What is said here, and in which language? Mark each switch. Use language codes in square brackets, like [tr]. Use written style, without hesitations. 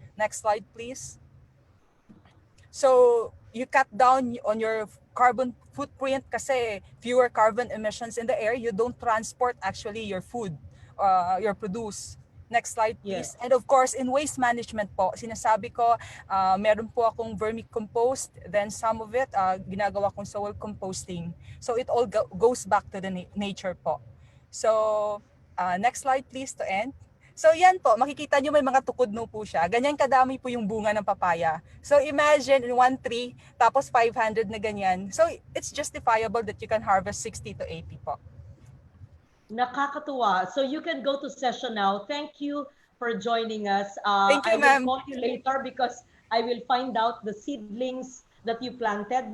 [en] Next slide, please. So you cut down on your carbon footprint kasi fewer carbon emissions in the air. You don't transport actually your food, your produce. Next slide, Yes. please. And of course, in waste management po, [tl] sinasabi ko, meron po akong [en] vermicompost, then some of it, [tl] ginagawa kong [en] soil composting. So it all goes back to the nature po. So next slide, please, to end. [tl] So yan po, makikita nyo may mga tukod-no po siya. Ganyan kadami po yung bunga ng papaya. [en] So imagine in one tree, [tl] tapos 500 na ganyan. [en] So it's justifiable that you can harvest 60 to 80 po. [tl] Nakakatuwa. [en] So you can go to session now. Thank you for joining us. Thank you, I will ma'am. call you later because I will find out the seedlings that you planted.